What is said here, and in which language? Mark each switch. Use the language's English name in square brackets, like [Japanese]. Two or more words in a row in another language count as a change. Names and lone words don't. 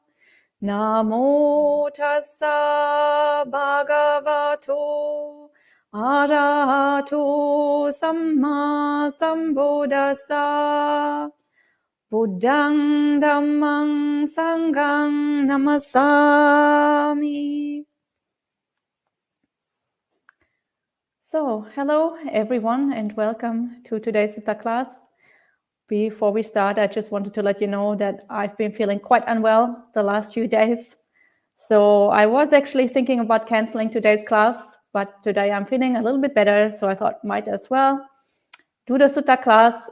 [Pali] Namo Tassa Bhagavato Arahato Samma Sambuddhassa. Buddhang Dhammang Sanghang Namasami. [English] So, hello everyone and welcome to today's Sutta class. Before we start, I just wanted to let you know that I've been feeling quite unwell the last few days. So I was actually thinking about canceling today's class, but today I'm feeling a little bit better, so I thought might as well do the Sutta class.